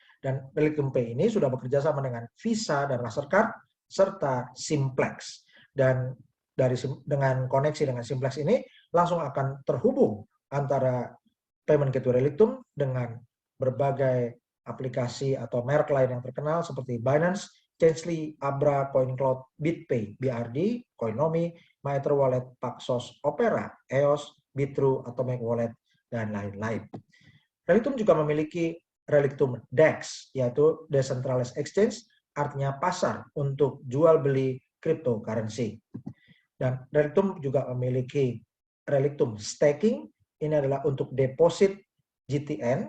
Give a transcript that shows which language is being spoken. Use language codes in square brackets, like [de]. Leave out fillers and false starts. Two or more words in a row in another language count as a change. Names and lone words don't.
[id] Dan Reliktum Pay ini sudah bekerja sama dengan Visa dan Mastercard serta Simplex. Dan dengan koneksi dengan Simplex ini langsung akan terhubung antara [en] payment gateway [id] Reliktum dengan berbagai aplikasi atau merek lain yang terkenal seperti Binance, Changely, Abra, CoinCloud, BitPay, BRD, Coinomi, MyTrue, Paxos, Opera, EOS, Bitrue, Atomic Wallet, dan lain-lain. Reliktum juga memiliki Reliktum DEX, yaitu [en] Decentralized Exchange, [id] artinya pasar untuk jual beli cryptocurrency. Dan Reliktum juga memiliki Reliktum Staking, ini adalah untuk deposit GTN.